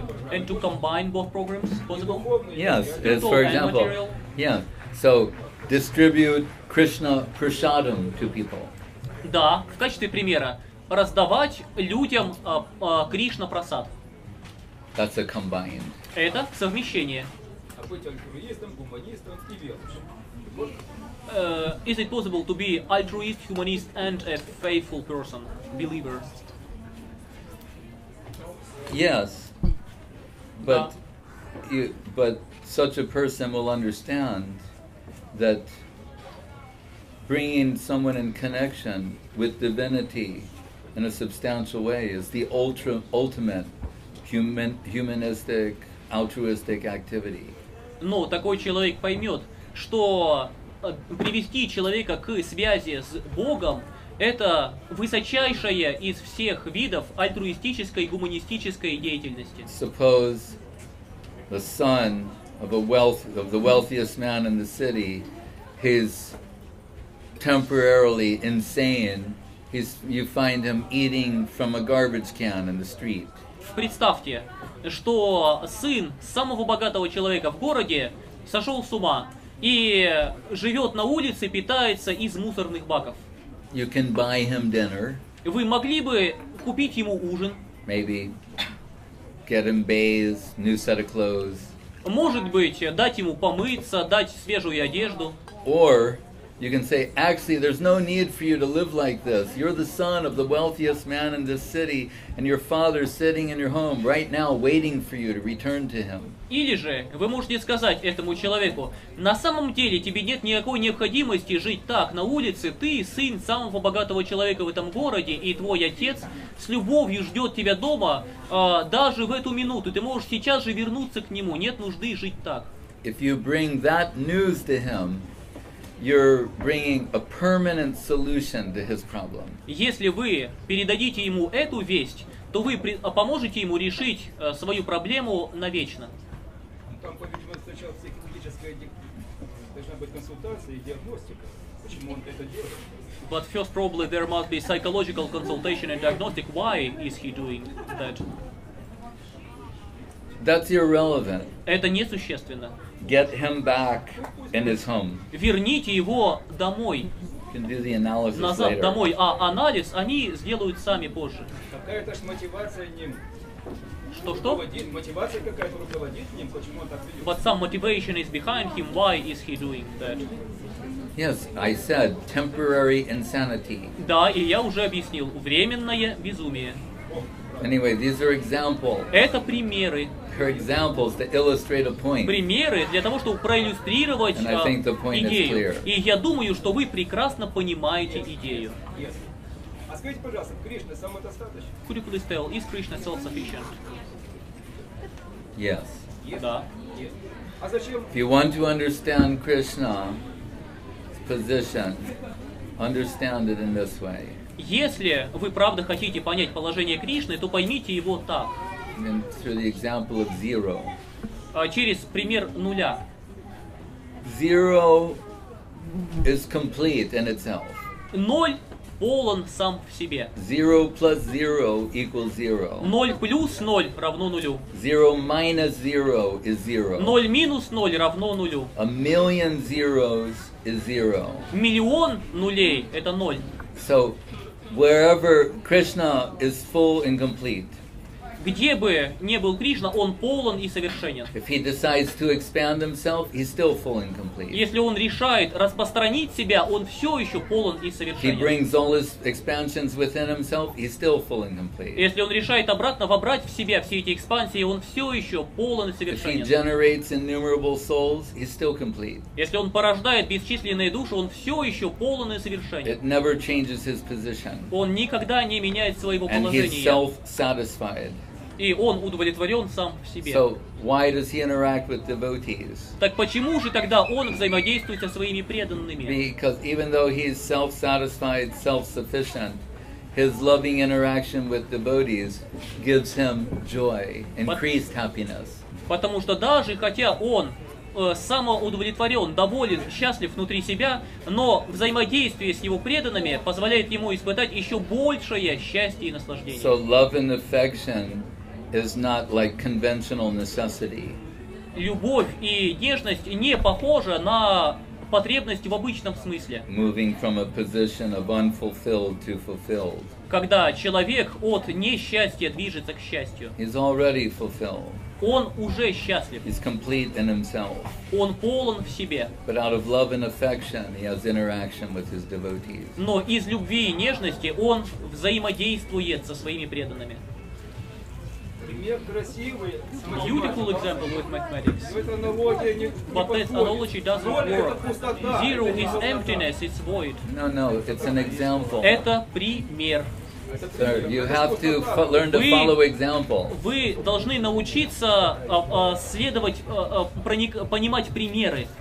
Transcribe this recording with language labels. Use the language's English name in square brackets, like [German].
[English] And to combine both programs, possible? Yes, it's, for example, yeah. So distribute Krishna prasadam to people. [Russian] Да, в качестве примера раздавать людям Кришна прасад. [English] That's a combined. [Russian] Это совмещение. Быть альтруистом, гуманистом и верующим. [English] Is it possible to be altruist, humanist, and a faithful person, believer? Yes, but but such a person will understand that bringing someone in connection with divinity in a substantial way is the ultimate humanistic, altruistic activity. [Russian] Но такой человек поймет, что привести человека к связи с Богом – это высочайшая из всех видов альтруистической и гуманистической деятельности. [English] Suppose the son of the wealthiest man in the city, he's temporarily insane. You find him eating from a garbage can in the street. [Russian] Представьте, что сын самого богатого человека в городе сошел с ума и живет на улице, питается из мусорных баков. [English] You can buy him dinner. [Russian] Вы могли бы купить ему ужин. [English] Maybe get him bathed, new set of clothes. [Russian] Может быть, дать ему помыться, дать свежую одежду. [English] Or You can say, actually, there's no need for you to live like this. You're the son of the wealthiest man in this city, and your father's sitting in your home right now waiting for you to return to him. [Russian] Или же вы можете сказать этому человеку: на самом деле тебе нет никакой необходимости жить так на улице, ты сын самого богатого человека в этом городе, и твой отец с любовью ждет тебя дома даже в эту минуту. Ты можешь сейчас же вернуться к нему, нет нужды жить так. [English] If you bring that news to him, you're bringing a permanent solution to his problem. [Russian] Если вы передадите ему эту весть, то вы поможете ему решить свою проблему навечно. Там, по-видимому, сначала психологическая должна быть консультация и диагностика. Почему он это делает? [English] But first, probably there must be psychological consultation and diagnostic. Why is he doing that? That's irrelevant. [Russian] Это несущественно. [English] Get him back in his home. [Russian] Верните его домой. [English] You can do the analysis [Russian] Назад [English] later. [Russian] домой, а анализ они сделают сами позже. Какая-то ж мотивация ним. Что? Мотивация какая-то руководит ним, почему он так ведет. [English] But some motivation is behind him. Why is he doing that? Yes, I said temporary insanity. [Russian] Да, и я уже объяснил. Временное безумие. [English] Anyway, these are examples. [Russian] Это примеры. [English] They're examples to illustrate a point. [Russian] Примеры для того, чтобы проиллюстрировать [English] And I think the point is [Russian] идею. [English] clear. [Russian] И я думаю, что вы прекрасно понимаете идею. [English] Yes. [Russian] А скажите, пожалуйста, Кришна самодостаточен? [English] Could you please tell, is Krishna self-sufficient? Yes. [Russian] Да. [English] Yes. [Russian] А зачем? [English] If you want to understand Krishna's position, understand it in this way. [Russian] Если вы правда хотите понять положение Кришны, то поймите его так. [English] And through the example of zero. [Russian] Через пример нуля. [English] Zero is complete in itself. [Russian] Ноль полон сам в себе. [English] 0 plus 0 equals 0. [Russian] 0 плюс 0 равно нулю. [English] 0 minus 0 is 0. [Russian] 0 минус 0 равно нулю. [English] A million zeros is 0. [Russian] Миллион нулей – это 0. [English] So, wherever Krishna is full and complete, [Russian] Где бы ни был Кришна, он полон и совершенен. [English] if he decides to expand himself, he's still full and complete. [Russian] Если он решает распространить себя, он все еще полон и [English] He [Russian] совершенен. [English] brings all his expansions within himself, he's still full and complete. [Russian] Если он решает обратно вобрать в себя все эти экспансии, он все еще полон и [English] If he [Russian] совершенен. [English] generates innumerable souls, he's still complete. [Russian] Если он порождает бесчисленные души, он все еще полон и совершенен. [English] It never changes his position. [Russian] Он никогда не меняет своего [English] And he's [Russian] положения. [English] self-satisfied. [Russian] И он удовлетворен сам в себе. [English] So, why does he interact with devotees? [Russian] Так почему же тогда он взаимодействует со своими преданными? [English] Because even though he is self-satisfied, self-sufficient, his loving interaction with devotees gives him joy, increased happiness. [Russian] Потому что даже хотя он самоудовлетворен, доволен, счастлив внутри себя, но взаимодействие с его преданными позволяет ему испытать еще большее счастье и наслаждение. [English] So love and affection is not like conventional necessity. [Russian] Любовь и нежность не похожа на потребность в обычном смысле. [English] Moving from a position of unfulfilled to fulfilled. [Russian] Когда человек от несчастья движется к счастью. [English] He's already fulfilled. [Russian] Он уже счастлив. [English] He's complete in himself. [Russian] Он полон в себе. [English] But out of love and affection, he has interaction with his devotees. [Russian] Но из любви и нежности он взаимодействует со своими преданными. Пример красивый. [English] Beautiful example with mathematics. [Russian] Эта аналогия не [English] But that analogy doesn't work. Zero is emptiness, it's void. No, it's an example. [Russian] Это пример. [English] Sir, you have to learn to follow example. [Russian] Вы должны научиться следовать, понимать примеры.